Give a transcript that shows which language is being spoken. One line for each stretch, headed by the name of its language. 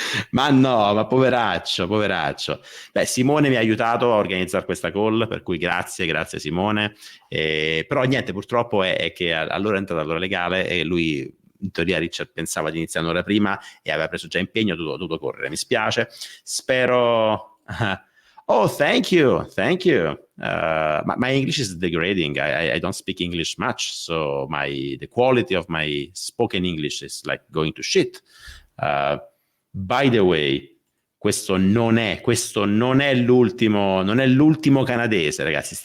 Italian: Ma no, ma poveraccio, poveraccio. Beh, Simone mi ha aiutato a organizzare questa call, per cui grazie Simone. Però niente, purtroppo è che allora è entrata l'ora legale e lui, in teoria Richard pensava di iniziare un'ora prima e aveva preso già impegno, dovuto correre. Mi spiace. Spero...
English: Oh, thank you, thank you. My English is degrading. I don't speak English much, so the quality of my spoken English is like going to shit. By the way,
Italian: questo non è l'ultimo canadese, ragazzi.